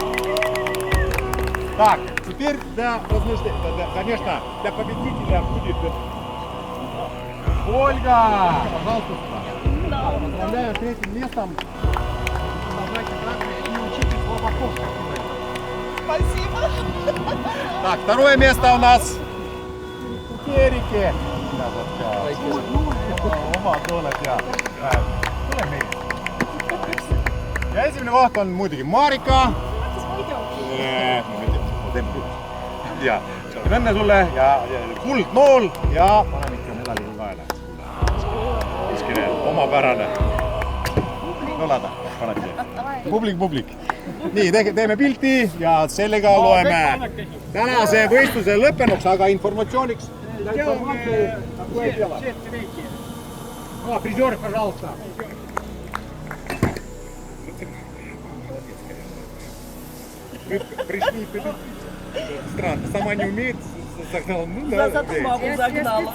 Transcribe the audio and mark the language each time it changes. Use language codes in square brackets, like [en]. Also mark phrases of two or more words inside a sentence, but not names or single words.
[ru] Так, теперь конечно, для победителя будет Ольга. Пожалуйста, сюда. Поздравляю с третьим местом. Спасибо. Так, второе место у нас у Керики. [et] Ja esimene koht on muidugi Marika. Ja õnne sulle ja kuldnool ja panen ikka medali kaela. Kuskile omapärane. Nolada, paned siia. Publik. Nii, teeme pilti ja sellega loeme tänase võistluse lõppenuks, aga informatsiooniks. [ru] Призер, пожалуйста. Пришли, странно, сама не умеет, загнал, ну да. Зато маму загнала.